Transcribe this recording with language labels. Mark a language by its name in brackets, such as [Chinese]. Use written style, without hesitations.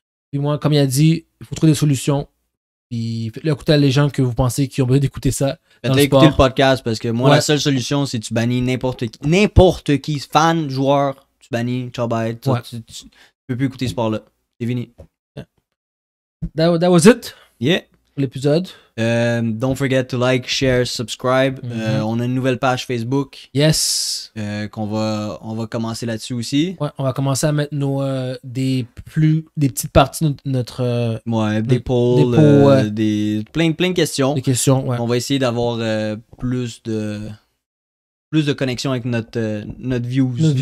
[French] Puis moi, comme il a dit, il faut trouver des solutions. Puis, faites-le écouter à les gens que vous pensez qui ont besoin d'écouter ça. Faites-le écouter le podcast parce que moi, la seule solution, c'est que tu bannis n'importe qui, fan, joueur, tu bannis, ciao, bye. Tu peux plus écouter ce sport-là. C'est fini. [English] That was it. Yeah. [French] Pour l'épisode. [English] Don't forget to like, share, subscribe. [French] On a une nouvelle page Facebook. [English] Yes. [French] On va commencer là-dessus aussi. Ouais, on va commencer à mettre des petites parties de notre. Des polls, plein de questions. Des questions, ouais. On va essayer d'avoir plus de connexion avec notre views.